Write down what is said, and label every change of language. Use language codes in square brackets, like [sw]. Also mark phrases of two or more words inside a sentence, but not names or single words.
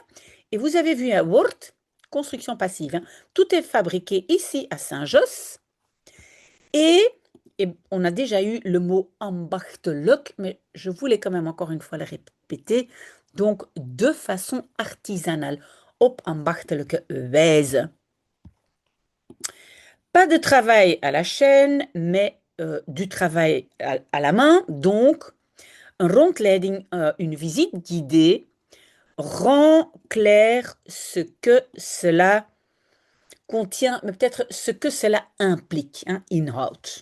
[fr] Et vous avez vu un Word, construction passive. Hein. Tout est fabriqué ici à Saint-Josse. Et on a déjà eu le mot ambachtelijk, mais je voulais quand même encore une fois le répéter. Donc, de façon artisanale, [nl] op ambachtelijke wijze. [fr] Pas de travail à la chaîne, mais du travail à la main. Donc, un rondleiding, une visite guidée, rend clair ce que cela contient, mais peut-être ce que cela implique, hein, inhoud.